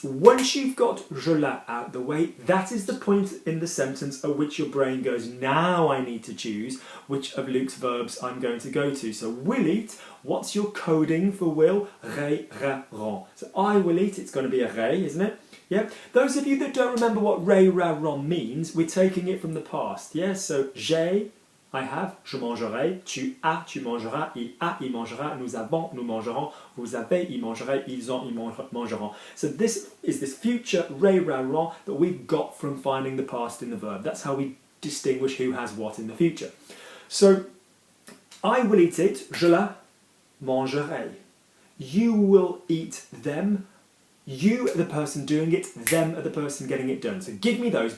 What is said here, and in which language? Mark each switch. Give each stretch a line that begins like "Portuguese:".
English: Once you've got je la out the way, that is the point in the sentence at which your brain goes, now I need to choose which of Luke's verbs I'm going to go to. So will eat, what's your coding for will? Re, ra, ron. So I will eat, it's going to be a re, isn't it? Yeah. Those of you that don't remember what re, ra, ron means, we're taking it from the past. Yeah.
French: So j'ai,
English: I have,
French: je mangerai, tu as, tu mangeras, il a, il mangera, nous avons, nous mangerons, vous avez, ils mangeraient, ils ont, ils mangeront.
English: So this is this future re, ra, ron that we've got from finding the past in the verb. That's how we distinguish who has what in the future. So I will eat it,
French: je la mangerai.
English: You will eat them. You are the person doing it, them are the person getting it done. So give me those.